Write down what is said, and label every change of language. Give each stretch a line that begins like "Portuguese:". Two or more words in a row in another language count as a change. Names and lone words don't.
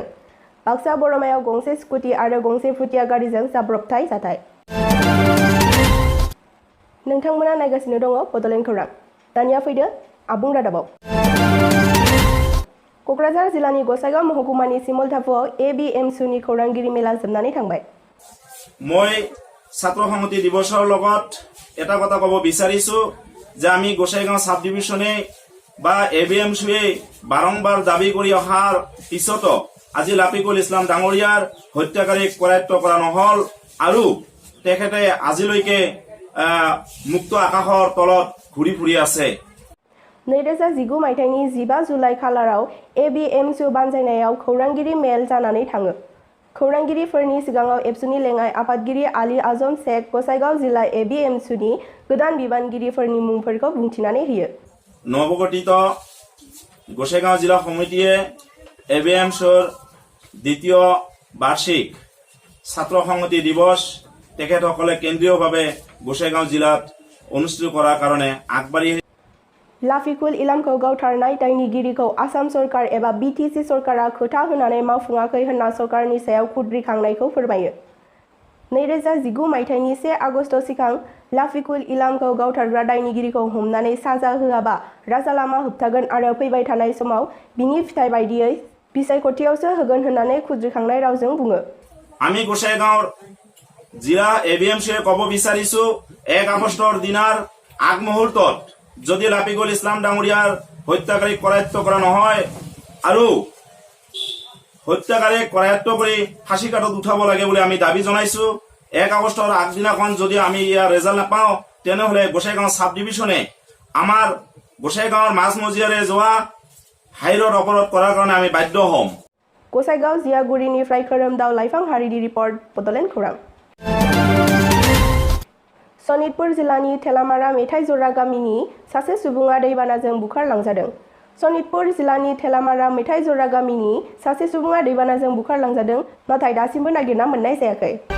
Bodo: बाक्सा बरमायाव गंसे स्कुटि आरो गंसे भुटिया गारिजों जाब्रबथाय जाथाय। नोंथांमोना नायगासिनो दङ बड'लेण्ड खौरां। दानिया फैदो आबुं रादाबाव। क'क्राझार जिल्लानि गसाइगाव महकुमानि सिमलथाफुआव ABM-SUनि खौरांगिरि मेला जोबनानै थांबाय।
Assamese: মই ছাত্ৰ সংহতি দিৱসৰ লগত এটা কথা ক'ব বিচাৰিছো যে আমি গোসাইগাঁও
English: sub division
Assamese: বা ABM-SUয়ে বাৰম্বাৰ দাবী কৰি অহাৰ পিছতো আজি লাফিকুল ইছলাম ডাঙৰীয়াৰ হত্যাকাৰীক কৰায়ত্ব কৰা নহল আৰু তেখেতে আজিলৈকে মুক্ত আকাশৰ তলত ঘূৰি ফুৰি আছে।
Bodo: 2019 मायथाइनि 15 जुलाइ खालाराव ABM-SU बानजायनायाव खौरांगिरि मेल जानानै थाङो। खौरांगिरिफोरनि सिगाङाव एबसुनि लेङाइ आफादगिरि आली आजम शेख गसाइगाव जिल्ला ABM-SUनि गोदान बिबानगिरिफोरनि मुंफोरखौ बुंथिनानै होयो।
Assamese: নৱগঠিত গোসাইগাঁও জিলা সমিতিয়ে ABM-SUৰ দ্বিতীয় বাৰ্ষিক ছাত্ৰ সংহতি দিৱস তেখেতসকলে কেন্দ্ৰীয়ভাৱে গোসাইগাঁও জিলাত অনুষ্ঠিত কৰাৰ কাৰণে আগবাঢ়ি
Bodo: लाफिकुल इलामखौ गावथारनाय दायनिगिरिखौ आसाम सरकार एबा BTC सरकारा खोथा होनानै मावफुङाखै होनना सरकारनि सायाव खुद्रिखांनायखौ फोरमायो। 2019 मायथाइनि 1 आगस्ट सिगां लाफिकुल इलामखौ गावथारग्रा दायनिगिरिखौ हमनानै साजा होआबा राजा लामा होबथागोन आरो फैबाय थानाय समाव बिनि फिथाइ बायदियै बिसायख'थियावसो होगोन होननानै खुद्रिखांनाय रावजों बुङो।
Assamese: আমি গোসাইগাঁৱৰ জিলা ABM-SUয়ে ক'ব বিচাৰিছো 1 আগষ্টৰ দিনাৰ আগমুহূৰ্তত যদি লাফিকুল ইছলাম ডাঙৰীয়াৰ হত্যাকাৰীক কৰায়ত্ব কৰা নহয় আৰু হত্যাকাৰীক কৰায়ত্ব কৰি ফাঁচী কাঠত উঠাব লাগে বুলি আমি দাবী জনাইছো। 1 আগষ্টৰ আগদিনাখন যদি আমি ইয়াৰ ৰেজাল্ট নাপাওঁ তেনেহ'লে গোসাইগাঁও
English: sub division
Assamese: আমাৰ গোসাইগাঁৱৰ মাজমজিয়াৰে যোৱা হাইৰোড অৱৰোধ কৰাৰ কাৰণে আমি বাধ্য হ'ম।
Bodo: गसाइगाव जियागुरिनिफ्राय खोरोमदाव लाइफां हारिनि रिपर्ट बड'लेण्ड खौरां। सनितपुर जिल्लानि थेलामारा मेथाइ जरा गामिनि सासे सुबुङा दैबानाजों बुखारलांजादों। सनितपुर जिल्लानि थेलामारा मेथाइ जरा गामिनि सासे सुबुङा दैबानाजों बुखारलांजादों, नाथाय दासिमबो नागिरना मोननाय जायाखै।